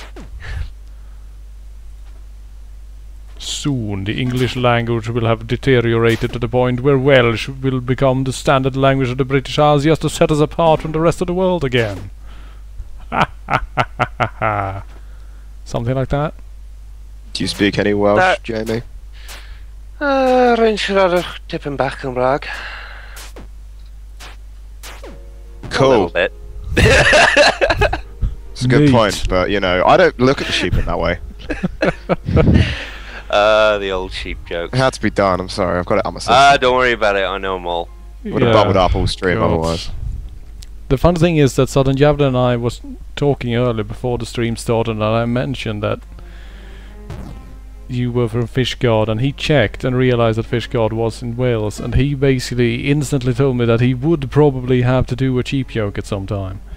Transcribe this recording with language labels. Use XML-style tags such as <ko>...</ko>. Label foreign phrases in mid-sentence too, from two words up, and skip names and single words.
<en>Soon the English language will have deteriorated to the point where Welsh will become the standard language of the British Isles just to set us apart from the rest of the world again. Something like that. Do you speak any Welsh, That- Jamie?</en> <cy>Rhaid siarad tipyn bach Cymraeg.</cy> <en>A Cool. little bit. It's a good Neat. point, but you know, I don't look at the sheep in that way. The old sheep joke. It had to be done. I'm sorry. I've got it on my system. Don't worry about it, I know them all. Would have bubbled up all stream God. otherwise. The fun thing is that Southern Javda and I was talking earlier before the stream started, and I mentioned that you were from Fishguard, and he checked and realized that Fishguard was in Wales, and he basically instantly told me that he would probably have to do a cheap joke at some time.</en>